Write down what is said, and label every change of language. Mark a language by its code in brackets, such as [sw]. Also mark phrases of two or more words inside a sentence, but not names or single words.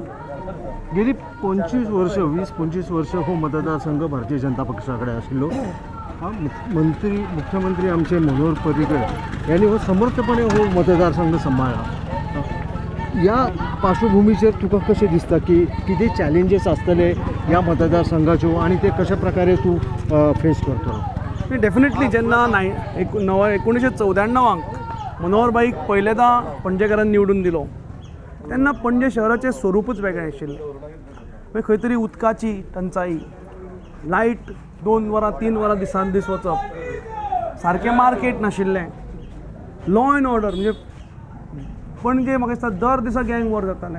[kok] गेली 20-25 वर्ष हो मतदारसंघ भारतीय जनता पक्षाकडे आशिल्लो. मुख्यमंत्री आमचे मनोहर पर्रीकर यांनी हो समर्थपणे हो मतदारसंघ सांभाळला. या पार्श्वभूमीचेर तुका कशें दिसता की किती चॅलेंजेस आसतले या मतदारसंघाच्यो आणि ते कशा प्रकारे तू फेस करतो? डेफिनेटली जेन्ना 1994 मनोहर भाईक पयलेदा पणजेकारांनी निवडून दिलो तेन्ना पणजे शहराचें स्वरूपच वेगळें आशिल्लें. खंय तरी उदकाची टंचाई, लायट 2 वरां 3 वरां दिसान दीस वचप, सारकें मार्केट नाशिल्लें, [en] law and order [kok] म्हणजे पणजे म्हाका दिसता दर दिसा [en] gang war [kok] जातालें.